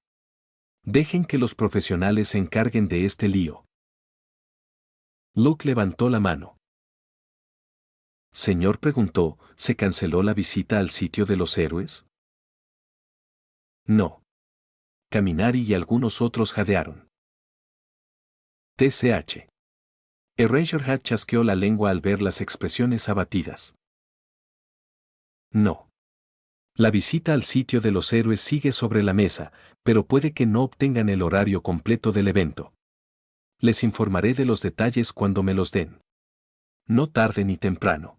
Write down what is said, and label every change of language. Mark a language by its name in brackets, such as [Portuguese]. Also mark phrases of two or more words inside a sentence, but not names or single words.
[Spanish] Dejen que los profesionales se encarguen de este lío. Luke levantó la mano. Señor, preguntó, ¿se canceló la visita al sitio de los héroes? No. Kaminari y algunos otros jadearon. TCH. Eraserhead chasqueó la lengua al ver las expresiones abatidas. No. La visita al sitio de los héroes sigue sobre la mesa, pero puede que no obtengan el horario completo del evento. Les informaré de los detalles cuando me los den. No tarde ni temprano.